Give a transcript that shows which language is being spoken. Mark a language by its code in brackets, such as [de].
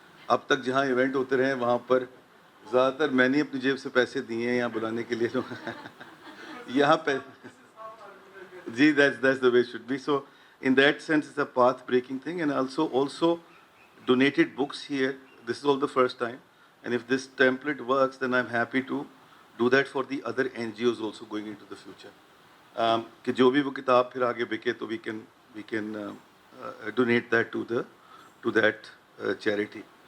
[hi] अब तक जहाँ इवेंट होते रहे वहाँ पर ज़्यादातर मैंने अपनी जेब से पैसे दिए हैं यहाँ बुलाने के लिए। यहाँ पे जी, [en] that's the way it should be. So in that sense, it's a path breaking thing, and also donated books here. This is all the first time. And if this template works, then I'm happy to do that for the other NGOs also going into the future. [hi] कि जो भी वो किताब फिर आगे बिके तो [en] we can donate that to that charity.